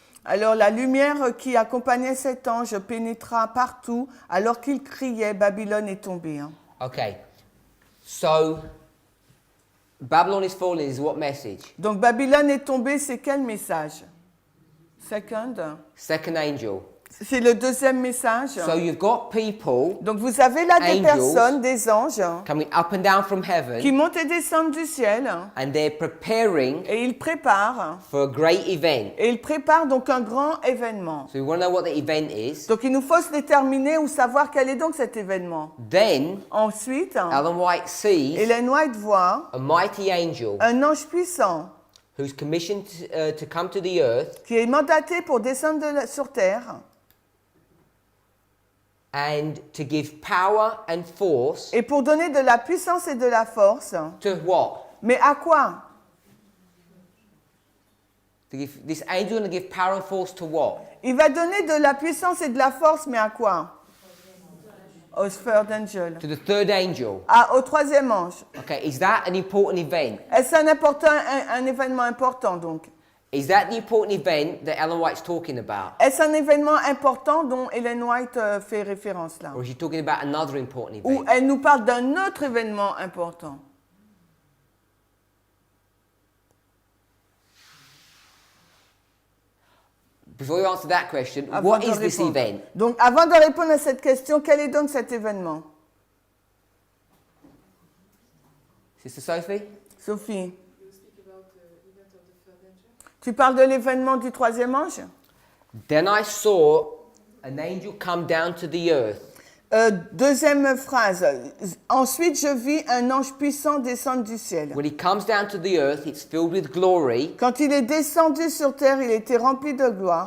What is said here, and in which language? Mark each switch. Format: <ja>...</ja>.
<fr>Alors la lumière qui accompagnait cet ange pénétra partout, alors qu'il criait, Babylone est tombée. Hein.</fr> <en>Okay, so Babylon is fallen is what message?</en> <fr>Donc Babylone est tombée, c'est quel message? Second</fr> <en>Second angel.</en> <fr>C'est le deuxième message.</fr> <en>So you've got people</en> <fr>Donc vous avez là des</fr> <en>Angels.</en> <fr>personnes, des anges,</fr> <en>coming up and down from</en> <fr>qui</fr> <en>heaven,</en> <fr>montent et descendent du ciel,</fr> <en>and they're preparing</en> <fr>et ils préparent.</fr> <en>for a great event.</en> <fr>Et ils préparent donc un grand événement.</fr> <en>So we want to know what the event is.</en> <fr>Donc il nous faut se déterminer ou savoir quel est donc cet événement.</fr> <en>Then</en> <fr>Ensuite,</fr> <en>Ellen White sees</en> <fr>Ellen White voit</fr> <en>a mighty angel</en> <fr>un ange puissant</fr> <en>who's commissioned to come to the earth</en> <fr>qui est mandaté pour descendre sur terre</fr> <en>and to give power and force</en> <fr>et pour donner de la puissance et de la force.</fr> <en>to what?</en> <fr>Mais à quoi?</fr> <en>This angel going to give power and force to what?</en> <fr>Il va donner de la puissance et de la force, mais à quoi?</fr> <en>Au third angel. To the third angel.</en> <fr>Au troisième ange.</fr> <en>Okay, is that an important event?</en> <fr>Est-ce un événement important donc?</fr> <en>Is that the important event that Ellen White's talking about?</en> <fr>Est-ce un événement important dont Ellen White fait référence là?</fr> <en>Or is she talking about another important</en> <fr>Ou</fr> <en>event?</en> <fr>elle nous parle d'un autre événement important?</fr> <en>Before you answer that question,</en> <fr>Avant</fr> <en>what</en> <fr>de</fr> <en>is this</en> <fr>répondre.</fr> <en>event?</en> <fr>Donc, avant de répondre à cette question, quel est donc cet événement?</fr> <en>Sister Sophie?</en> <fr>Sophie, tu parles de l'événement du troisième ange?</fr> <en>Then I saw an angel come down to the earth.</en> <fr>Deuxième phrase. Ensuite, je vis un ange puissant descendre du ciel.</fr> <en>When he comes down to the earth, it's filled with glory.</en> <fr>Quand il est descendu sur terre, il était rempli de gloire.</fr>